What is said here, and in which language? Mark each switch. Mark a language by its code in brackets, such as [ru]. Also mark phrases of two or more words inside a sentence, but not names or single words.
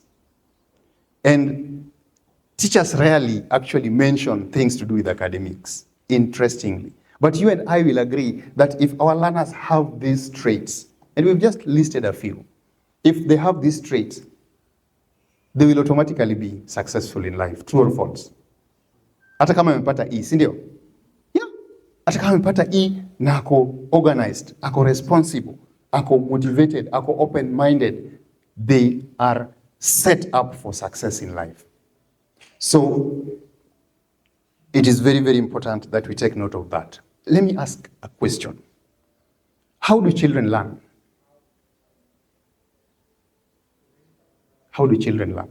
[en] And teachers rarely actually mention things to do with academics, interestingly. But you and I will agree that if our learners have these traits, and we've just listed a few, if they have these traits, they will automatically be successful in life. True or false? [sw] Hata kama amepata E, si ndio? Yeah. Hata kama amepata E na ako organized, ako responsible, ako motivated, ako open-minded, [en] they are set up for success in life. So it is very, very important that we take note of that. Let me ask a question. How do children learn? How do children learn?